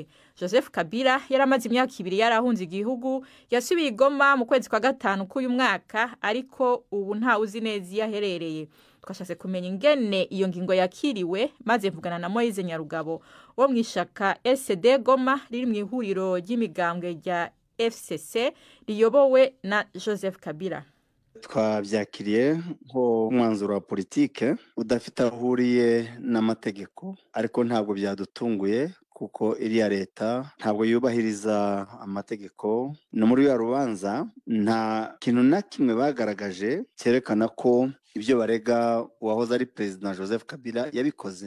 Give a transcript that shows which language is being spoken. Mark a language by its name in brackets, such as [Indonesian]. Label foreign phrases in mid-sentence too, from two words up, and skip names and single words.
[Kinyarwanda] Joseph Kabila yaramaze imyaka 2 yarahunze igihugu, yasubiye Goma mu kwezi kwa 5 k'uyu mwaka, ariko ubu nta uzi neza yaherereye. [Rundi] Twashatse kumenya ingene iyo ngingo yakiriwe, maze mvugana na Moise Nyarugabo wo mwishaka SD Goma riri mu ihuriro ry'imigambwe rya FCC riyobowe na Joseph Kabila. [Kinyarwanda] Twabyakiriye nko umwanzuro wa politike udafite ahuriye n'amategeko, ariko ntabwo byadutunguye kuko iriya leta ntabwo yubahiriza amategeko. No muri ya rubanza nta kintu na kimwe bagaragaje cyerekana ko ibyo barega uwahoze ari Perezida Joseph Kabila yabikoze.